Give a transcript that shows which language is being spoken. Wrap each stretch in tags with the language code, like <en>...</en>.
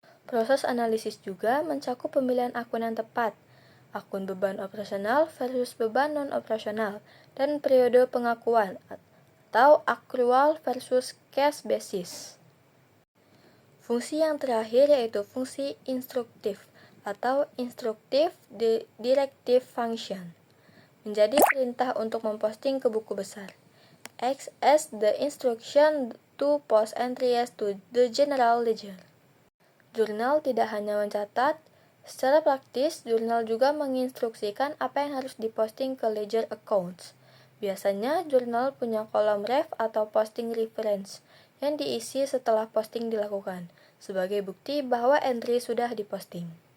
<id>Proses analisis juga mencakup pemilihan akun yang tepat, akun beban operasional versus beban non-operasional, dan periode pengakuan atau</id> <en>accrual versus cash basis.</en> <id>Fungsi yang terakhir yaitu fungsi instruktif atau</id> <en>instructive directive function.</en> <id>Menjadi perintah untuk memposting ke buku besar.</id> <en>acts as the instruction to post entries to the general ledger.</en> <id>Jurnal tidak hanya mencatat, secara praktis jurnal juga menginstruksikan apa yang harus diposting ke</id> <en>ledger accounts.</en> <id>Biasanya jurnal punya kolom ref atau</id> <en>posting reference</en> <id>yang diisi setelah posting dilakukan, sebagai bukti bahwa entry sudah diposting.</id>